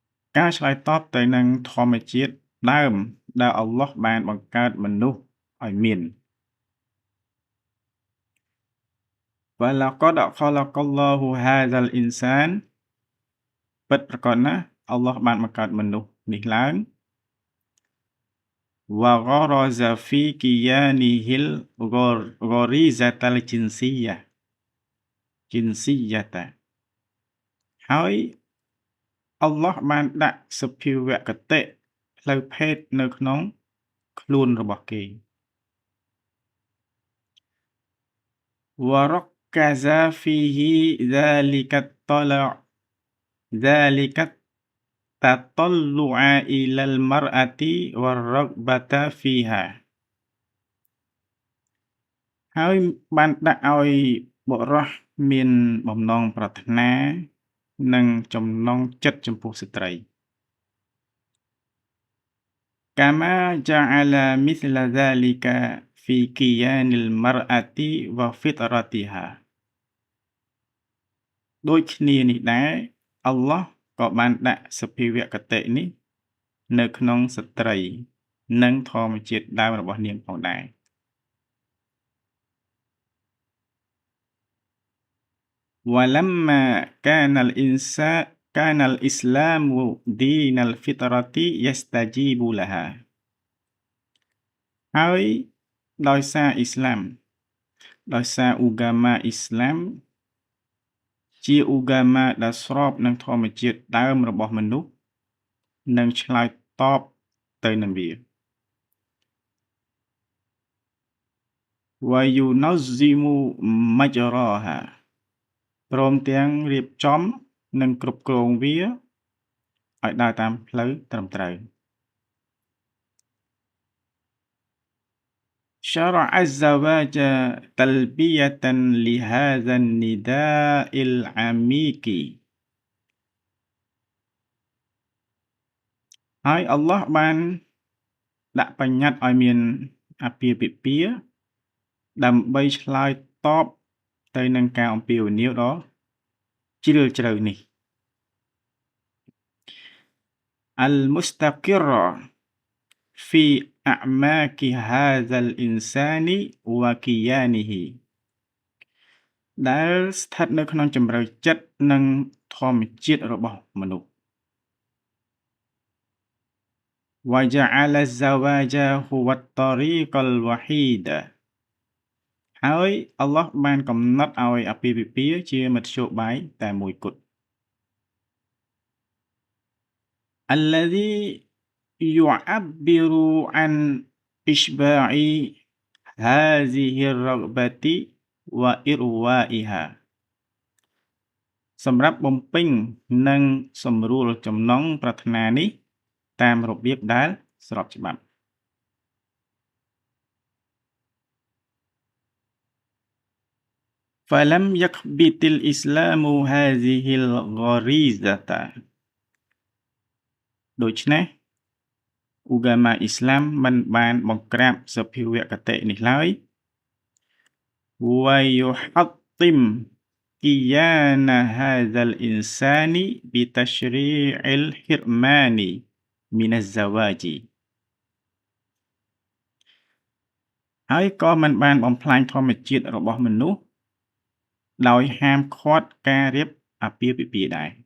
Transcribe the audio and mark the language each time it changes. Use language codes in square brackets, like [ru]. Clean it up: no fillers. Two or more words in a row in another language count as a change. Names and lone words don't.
[km] ការឆ្លើយតបទៅនឹងធម្មជាតិដើមដែលអល់ឡោះបានបង្កើតមនុស្សឲ្យមាន [ar] وَلَقَدْ خَلَقَ اللَّهُ هَذَا الْإِنسَانَ [km] ពិតប្រាកដណាស់អល់ឡោះបានបង្កើតមនុស្សនេះឡើង [ar] وَغَرَزَ فِي كِيَانِهِ الْغَرِيزَةَ الْجِنْسِيَّةَ [km] ហើយអល់ឡោះបានដាក់សភាវគតិផ្លូវភេទនៅក្នុងខ្លួនរបស់គេ [ar] وَرَكَّزَ فِيهِ ذَلِكَ التَّطَلُّعَ إِلَى الْمَرْأَةِ وَالرَّغْبَةَ فِيهَا [km] ហើយបានដាក់ឲ្យបុរសមានបំណងប្រាថ្នានិងចំណងចិត្តចំពោះស្ត្រី [ar] كما جعل مثل ذلك في كيان المرأة وفطرتها [km] ដូចគ្នានេះ ដែរអល់ឡោះក៏បានដាក់សភាវគតិនេះនៅក្នុងស្ត្រីនិងធម្មជាតិដើមរបស់នាងផងដែរ [ar] ولما كان الإسلام دين الفطرة يستجيب لها [km] ហើយដោយសារអ៊ីស្លាមដោយសារឧកាម៉ាអ៊ីស្លាមជាឧកាម៉ាដែលស្របនឹងធម្មជាតិដើមរបស់មនុស្សនិងឆ្លើយតបទៅនឹងវា [ar] وينظم مجراها [km] ព្រមទាំងរៀបចំនិងគ្រប់គ្រងវាឲ្យដើរតាមផ្លូវត្រឹមត្រូវ [ar] شرع الزواج تلبية لهذا النداء العميق [km] ហើយអល់ឡោះបានដាក់បញ្ញត្តិឲ្យមានអាពាហ៍ពិពាហ៍ដើម្បីឆ្លើយតបទៅនឹងការអំពាវនាវដ៏ជ្រាលជ្រៅនេះ [ar] المستقرة في أعماق هذا الإنسان وكيانه [km] ដែលស្ថិតនៅក្នុងជម្រៅចិត្តនិងធម្មជាតិរបស់មនុស្ស [ar] وجعل الزواج هو الطريق الوحيد [km] ហើយអល់ឡោះបានកំណត់ឲ្យអាពាហ៍ពិពាហ៍ជាមធ្យោបាយតែមួយគត់ [ar] الذي يعبر عن إشباع هذه الرغبة وإروائها [km] សម្រាប់បំពេញនិងសម្រួលចំណងប្រាថ្នានេះតាមរបៀបដែលស្របច្បាប់ [ar] فلم يكبت الإسلام هذه الغريزة [km] ដូច្នេះឧកាម៉ាអ៊ីស្លាមមិនបានបង្ក្រាបសភាវគតិនេះឡើយ [ar] ويحطم كيان هذا الإنسان بتشريع الحرمان من الزواج [km] ហើយក៏មិនបានបំផ្លាញធម្មជាតិរបស់មនុស្សដោយហាមឃាត់ការរៀបអាពាហ៍ពិពាហ៍ដែរ